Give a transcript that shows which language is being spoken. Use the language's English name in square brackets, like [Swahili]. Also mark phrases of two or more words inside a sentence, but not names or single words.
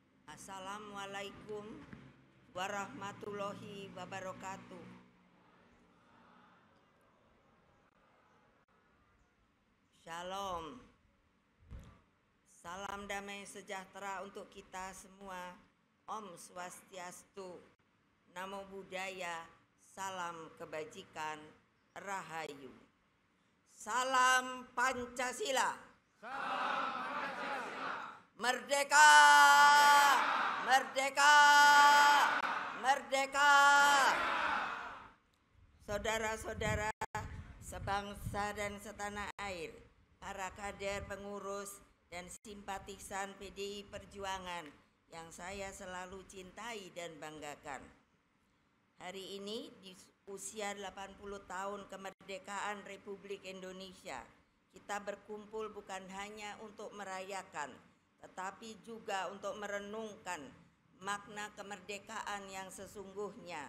[Arabic] السلام عليكم ورحمة الله وبركاته. [Indonesian] Shalom. Salam damai sejahtera untuk kita semua. [Balinese] Om Swastiastu. [Pali] Namo Buddhaya. [Indonesian] Salam kebajikan. Rahayu. Salam Pancasila. Salam Pancasila. Merdeka! Merdeka! Merdeka! Saudara-saudara sebangsa dan setanah air, para kader, pengurus, dan simpatisan PDI Perjuangan yang saya selalu cintai dan banggakan. Hari ini di usia 80 tahun kemerdekaan Republik Indonesia, kita berkumpul bukan hanya untuk merayakan, tetapi juga untuk merenungkan makna kemerdekaan yang sesungguhnya.